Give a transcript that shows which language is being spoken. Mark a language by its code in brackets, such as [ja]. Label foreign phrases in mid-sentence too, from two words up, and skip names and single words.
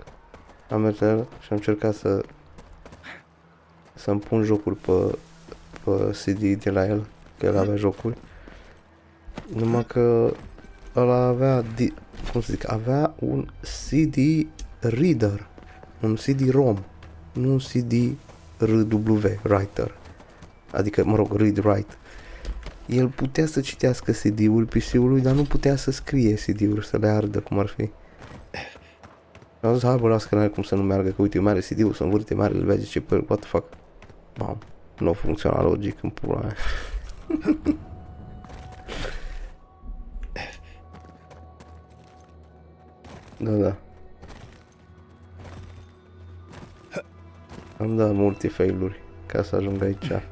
[ro] Am mers la el și am încercat să-mi pun jocul pe CD de la el, că el avea jocul. Numai că ăla avea, cum să zic, avea un [en] CD reader, [ro] un CD-ROM, nu un CD-RW, writer. Adică, mă rog, [en] read-write. [ro] El putea să citească CD-ul PC-ului, dar nu putea să scrie CD-uri, să le ardă cum ar fi. Am zis, hai bă, las că n-are cum să nu meargă, că uite, eu mare CD-ul, să învârte mare, îl vede ce pe el, [en] what the fuck. [ro] Mam, nu funcționa logic în pula mea. Da. Am dat multe failuri ca să ajung aici.